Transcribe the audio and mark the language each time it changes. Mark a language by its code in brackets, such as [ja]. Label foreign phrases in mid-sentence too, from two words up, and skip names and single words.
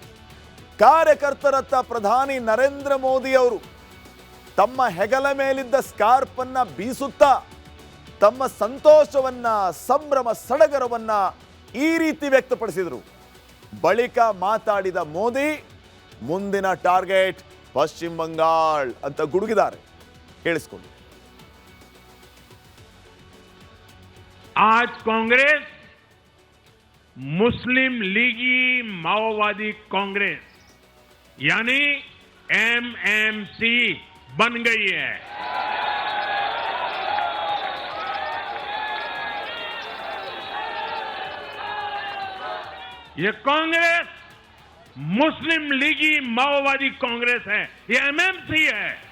[kn] ಕಾರ್ಯಕರ್ತರತ್ತ ಪ್ರಧಾನಿ ನರೇಂದ್ರ ಮೋದಿ ಅವರು ತಮ್ಮ ಹೆಗಲ ಮೇಲಿದ್ದ ಸ್ಕಾರ್ಪ್ ಅನ್ನ ಬೀಸುತ್ತಾ ತಮ್ಮ ಸಂತೋಷವನ್ನ, ಸಂಭ್ರಮ ಸಡಗರವನ್ನ ಈ ರೀತಿ ವ್ಯಕ್ತಪಡಿಸಿದರು. ಬಳಿಕ ಮಾತಾಡಿದ ಮೋದಿ ಮುಂದಿನ ಟಾರ್ಗೆಟ್ ಪಶ್ಚಿಮ ಬಂಗಾಳ ಅಂತ ಗುಡುಗಿದ್ದಾರೆ. ಕೇಳಿಸ್ಕೊಳ್ಳಿ. [hi] आज कांग्रेस मुस्लिम लीगी माओवादी कांग्रेस यानी MMC बन गई है. ये कांग्रेस मुस्लिम लीगी माओवादी कांग्रेस है, ये MMC है.